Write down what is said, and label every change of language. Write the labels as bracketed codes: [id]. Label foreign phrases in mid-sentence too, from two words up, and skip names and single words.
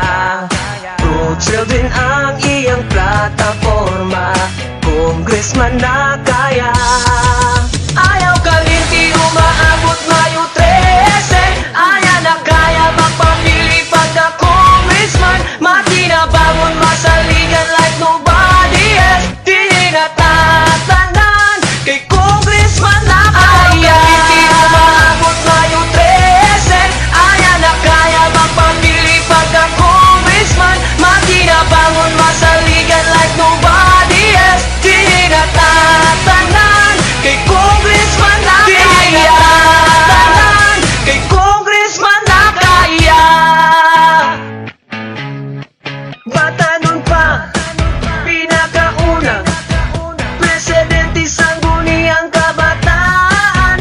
[en] Pro children [ceb] ang iyang plataforma, congressman na kaya. Ayaw kalimti, umaabot Mayo 13, aya na kaya magpapili pagka-congressman. Matinabangon, masaligan [en] like nobody else. [ceb] Di natatanan kay congressman na kaya. Kalimti, umaabot Mayo 13, aya na kaya magpapili pagka-congressman. Matinabangon, masaligan [en] like nobody else. [ceb] Di natatanan kay congressman na kaya. Kay congressman na kaya. Bata nun pa, pinakaunang presidente sangguniang kabataan.